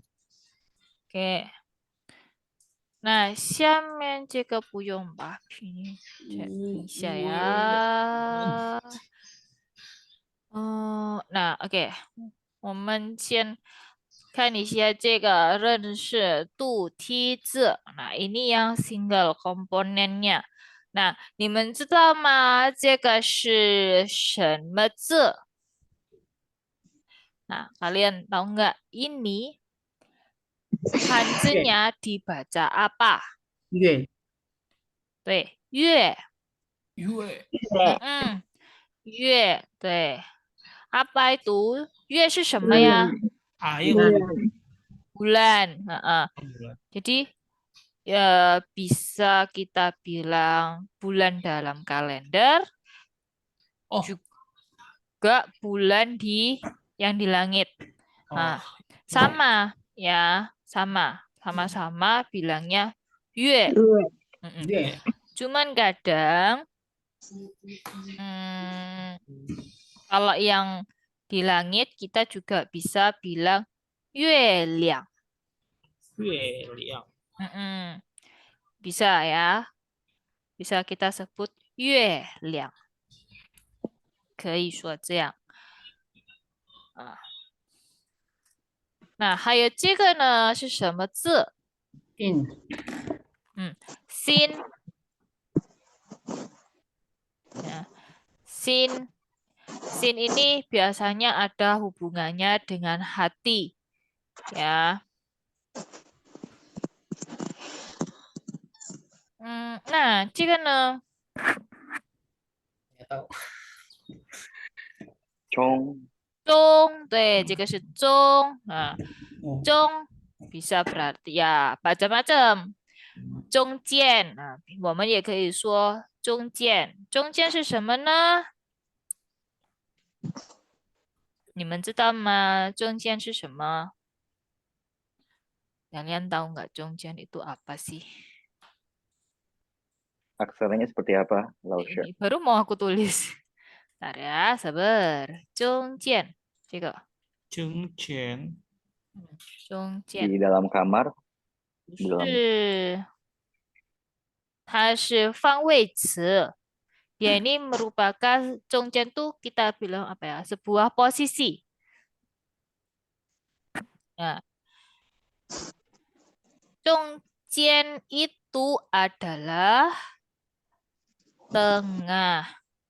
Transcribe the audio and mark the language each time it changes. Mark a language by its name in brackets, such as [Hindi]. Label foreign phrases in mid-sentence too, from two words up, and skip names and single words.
[Indonesian] Oke. Nah, [Chinese] 下面这个不用吧？拼音，cek一下呀。那 OK，我们先看一下这个认识度梯字。 [Indonesian] Nah, ini yang single komponennya. Nah, [Chinese] 你们知道吗？这个是什么字？ [Indonesian] Nah, kalian tahu nggak ini hanzinya dibaca apa? [Chinese] 月对，月。月，月， [Indonesian] 对。Apa itu? [Chinese] 月是什么呀？ [Indonesian] air， Bulan. Jadi ya bisa kita bilang bulan dalam kalender, oh, juga bulan yang di langit. oh, Sama ya, sama-sama bilangnya 月. [Chinese] 月 [Indonesian] Cuman kadang kalau yang di langit kita juga bisa bilang 月亮. [Chinese] 月亮， [Indonesian] Bisa ya. Bisa kita sebut 月亮。 [Chinese] 可以说这样。 [Indonesian] 啊。 [Chinese] 那还有这个呢是什么字？ in, sin. [Indonesian] Ya, sin. Sin ini biasanya ada hubungannya dengan hati. Ya. Nah, [Chinese] 这个呢 [Indonesian] nggak tahu. [Chinese] Chong. 中，对，这个是中啊， Oh, [Indonesian] 中 bisa berarti ya macam-macam。 [Chinese] 中间啊，我们也可以说中间。中间是什么呢？你们知道吗？中间是什么 [Indonesian] ？Kalian tahu nggak 中间 itu apa sih? Aksaranya seperti apa, Lausya? Ini baru mau aku tulis. Bentar ya, sabar. [Chinese] 中间，这个 Chungchen. 中 [Indonesian] Di [Chinese] 间 [Indonesian] dalam kamar, di dalam [Chinese] 是它是方位词。 [Indonesian] Dia ini merupakan 中间 tuh kita bilang apa ya? Sebuah posisi. Ya, 中间 itu adalah tengah.